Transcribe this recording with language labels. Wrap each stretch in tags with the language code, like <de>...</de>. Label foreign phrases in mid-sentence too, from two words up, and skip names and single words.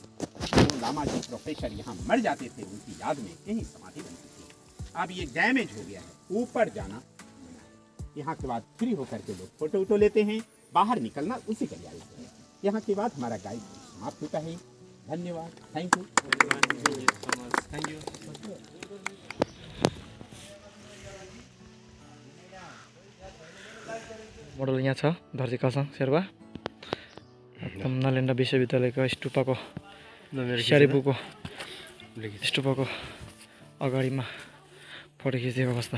<hi>जो लामा जी प्रोफेसर यहाँ मर जाते थे उनकी याद में यही समाधि बनती थी। अब ये डैमेज हो गया है, ऊपर जाना। यहाँ के बाद फ्री होकर के लोग फोटो वोटो लेते हैं, बाहर निकलना उसी का जायज़ है। यहाँ के बाद हमारा गाइड समाप्त होता है। धन्यवाद,</hi> <en>thank you.</en> <ne>मोडल यहाँ छ धर्ती खरसाङ शेर्पा। एकदम नालन्दा विश्वविद्यालयको स्टुपाको सारीपुको स्टुपाको अगाडिमा फोटो खिचेको अवस्था।</ne>